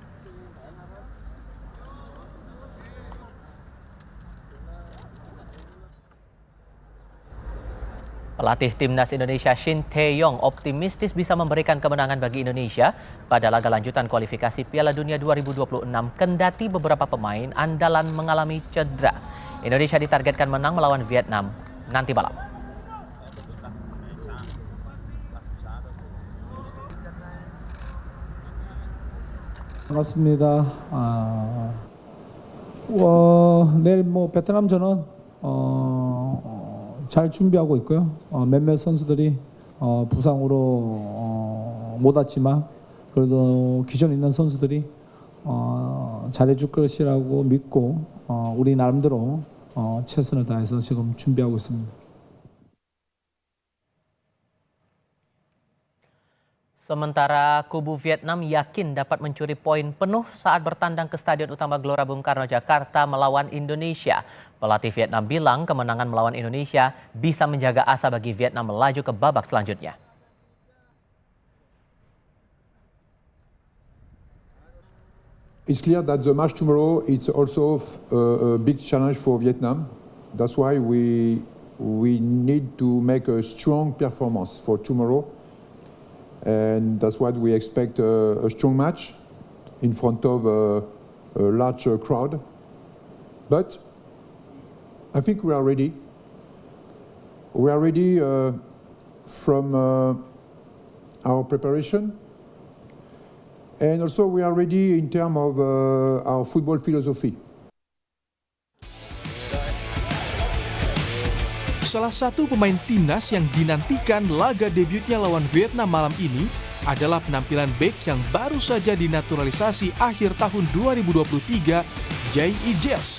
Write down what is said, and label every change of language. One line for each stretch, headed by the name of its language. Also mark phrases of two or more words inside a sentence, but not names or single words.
Indonesian: Pelatih Timnas Indonesia Shin Tae-yong optimistis bisa memberikan kemenangan bagi Indonesia pada laga lanjutan kualifikasi Piala Dunia 2026 kendati beberapa pemain andalan mengalami cedera. Indonesia ditargetkan menang melawan Vietnam nanti malam.
Korean: 반갑습니다. 내일 베트남전은 잘 준비하고 있고요. 몇몇 선수들이 부상으로 못 왔지만 그래도 기존에 있는 선수들이 잘해줄 것이라고 믿고 우리 나름대로 최선을 다해서 지금 준비하고 있습니다.
Indonesian: Sementara kubu Vietnam yakin dapat mencuri poin penuh saat bertandang ke Stadion Utama Gelora Bung Karno, Jakarta melawan Indonesia. Pelatih Vietnam bilang kemenangan melawan Indonesia bisa menjaga asa bagi Vietnam melaju ke babak selanjutnya.
English: It's clear that the match tomorrow is also a big challenge for Vietnam. That's why we need to make a strong performance for tomorrow. And that's what we expect a strong match in front of a large crowd. But I think we are ready. We are ready from our preparation. And also we are ready in terms of our football philosophy.
Indonesian: Salah satu pemain timnas yang dinantikan laga debutnya lawan Vietnam malam ini adalah penampilan bek yang baru saja dinaturalisasi akhir tahun 2023, Jay Ijes.